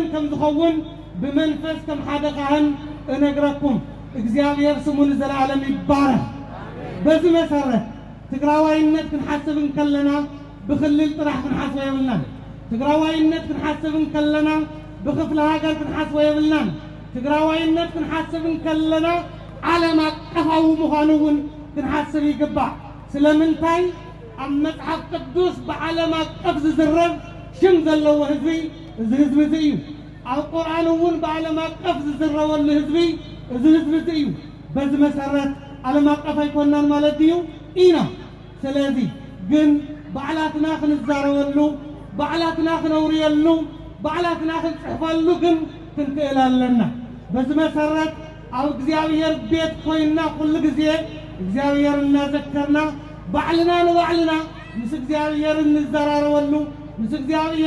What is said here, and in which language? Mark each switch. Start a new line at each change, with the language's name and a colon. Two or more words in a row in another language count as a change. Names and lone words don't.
Tigrinya: ከም ዝኸውን ብመንፈስ ከም ሓደ ካህን እነግረኩም። እግዚአብሔር ስሙ ንዘለዓለም ይባረክ።
Amharic: በዚህ መሰረት
Tigrinya: ትግራዋይነት ክንሓስብን ከለና ብክልል ጥራሕ ክንሓስቦ የብልናን። ትግራዋይነት ክንሓስብን ከለና ብክፍለ ሃገር ክንሓስቦ የብልናን። ትግራዋይነት ክንሓስብን ከለና ዓለም አቀፋዊ ምዃኑ እውን ክንሓስብ ይግባእ። ስለምንታይ ኣብ መጽሓፍ ቅዱስ ብዓለም አቀፍ ዝዝረብ ሽም ዘለዎ ህዝቢ እዚ ህዝቢ እዚ እዩ። ኣብ ቁርኣን እውን ብዓለም አቀፍ ዝዝረበሉ ህዝቢ እዚ ህዝቢ እዚ እዩ። በዚህ መሰረት ዓለም አቀፍ ኣይኮናን ማለት እዩ ኢና። ስለዚ ግን በዓላትና ክንዛረበሉ በዓላትና ክነውርየሉ በዓላትና ክንጽሕፈሉ ግን ክንክእል ኣለና።
Amharic: በዚህ መሰረት
Tigrinya: ኣብ እግዚአብሔር ቤት ኮይና ኩሉ ጊዜ እግዚአብሔር እናዘከርና ባዕልና ንባዕልና ምስ እግዚአብሔር እንዘራረበሉ ምስ እግዚአብሔር